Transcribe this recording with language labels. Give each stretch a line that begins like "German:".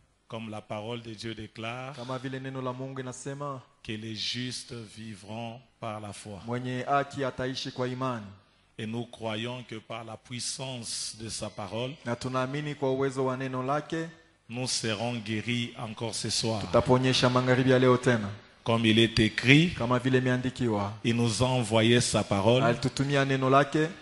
French: comme la parole de Dieu déclare,
Swahili: kama vile neno la Mungu inasema,
French: que les justes vivront par la foi.
Swahili: mwenye haki ataishi kwa imani.
French: Et nous croyons que par la puissance de sa parole,
Swahili: Na tunaamini kwa uwezo wa neno lake
French: nous serons guéris encore ce soir.
Swahili: tutaponyesha magharibi ya leo tena.
French: Comme il est écrit,
Swahili: Kama vile imeandikiwa,
French: il nous a envoyé sa parole
Swahili: alitutumia neno lake